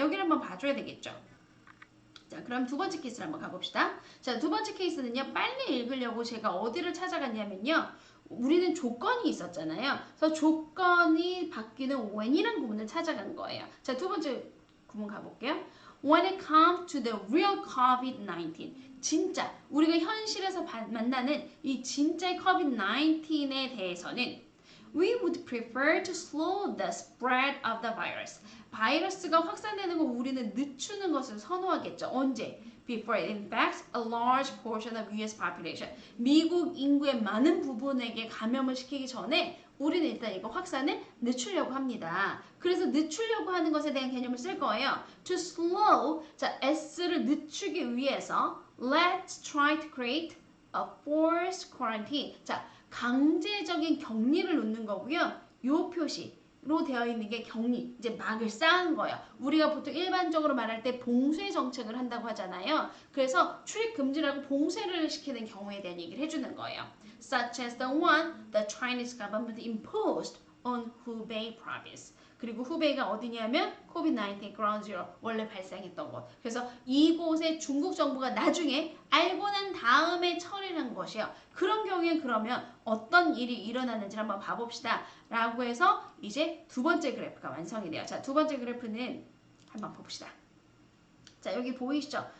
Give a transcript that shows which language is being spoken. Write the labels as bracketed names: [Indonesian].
[Korean] 여기를 한번 봐줘야 되겠죠. 자, 그럼 두 번째 케이스를 한번 가봅시다. 자, 두 번째 케이스는요. 빨리 읽으려고 제가 어디를 찾아갔냐면요. 우리는 조건이 있었잖아요. 그래서 조건이 바뀌는 when이라는 부분을 찾아간 거예요. 자, 두 번째 구문 가볼게요. [English] When it comes to the real COVID-19 [Korean] 진짜 우리가 현실에서 만나는 이 진짜의 COVID-19에 대해서는 [English] We would prefer to slow the spread of the virus. [Korean] 바이러스가 확산되는 거 우리는 늦추는 것을 선호하겠죠. 언제? [English] Before it infects a large portion of US population. [Korean] 미국 인구의 많은 부분에게 감염을 시키기 전에 우리는 일단 이거 확산을 늦추려고 합니다. 그래서 늦추려고 하는 것에 대한 개념을 쓸 거예요. [English] To slow, [Korean] 자, S를 늦추기 위해서 [English] let's try to create a forced quarantine. [Korean] 자, 강제적인 격리를 놓는 거고요. 요 표시로 되어 있는 게 격리, 이제 막을 쌓은 거예요. 우리가 보통 일반적으로 말할 때 봉쇄 정책을 한다고 하잖아요. 그래서 출입 금지라고 봉쇄를 시키는 경우에 대한 얘기를 해주는 거예요. [English] Such as the one the Chinese government imposed on Hubei province. [Korean] 그리고 후베이가 어디냐면 COVID-19 ground zero 원래 발생했던 곳. 그래서 이곳에 중국 정부가 나중에 알고 난 다음에 처리를 한 것이에요. 그런 경우에 그러면 어떤 일이 일어나는지 한번 봐봅시다. 라고 해서 이제 두 번째 그래프가 완성이 돼요. 자, 두 번째 그래프는 한번 봅시다. 자, 여기 보이시죠?